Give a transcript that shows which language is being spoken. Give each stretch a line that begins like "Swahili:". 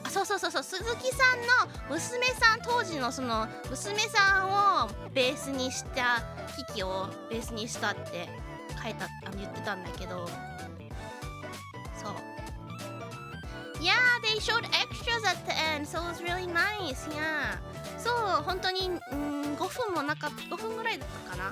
Japanese: そう鈴木さんの娘さん、当時のその娘さんをベースにしたキキをベースにしたって言ってたんだけど、そう。
English: Yeah, they showed extras at the end, so it was really nice. Yeah.
Japanese: そう本当に5分ぐらいだったかな。